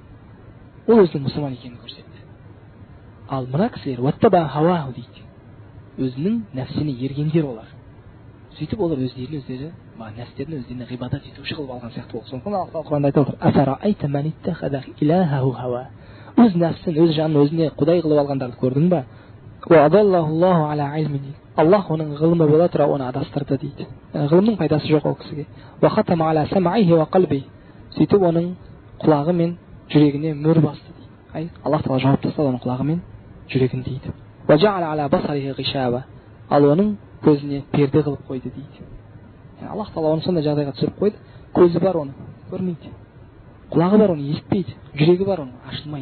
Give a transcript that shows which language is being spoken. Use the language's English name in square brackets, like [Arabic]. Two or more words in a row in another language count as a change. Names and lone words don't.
[Kazakh] Ол өзінің мұсылман екенін көрсетті. Ал мына кісілер [Arabic] واتبع هواه [Kazakh] дейді. Өзінің нәпсіне ергендер олар. Сөйтіп олар өздері нәпстерін өздеріне ғибадат етуші қылып алған сияқты болды. Сондықтан Аллах Тағала Құранда айтып отыр: [Arabic] "أفرأيت من اتخذ إلهه هواه". [Kazakh] Өз нәпсін, өз жанын өзіне құдай қылып алғандарды көрдің ба? [Arabic] وأضله الله على علم. [Kazakh] Аллах оның ғылымы бола тұра оны адастырды дейді. Ғылымның пайдасы жоқ ол кісіге. [Arabic] وختم على سمعه وقلبه. [Kazakh] Сөйтіп оның құлағы мен жүрегіне мөр басты дейді. Аллах Тағала жауап тастады оның құлағы мен жүрегін дейді. [Arabic] وجعل على بصره غشاوة. [Kazakh] Ал оның көзіне перде қылып қойды дейді. Аллах Тағала оны сондай жағдайға түсіріп қойды. Көзі бар оны көрмейді, құлағы бар оны естпейді, жүрегі бар оны ашылмайды.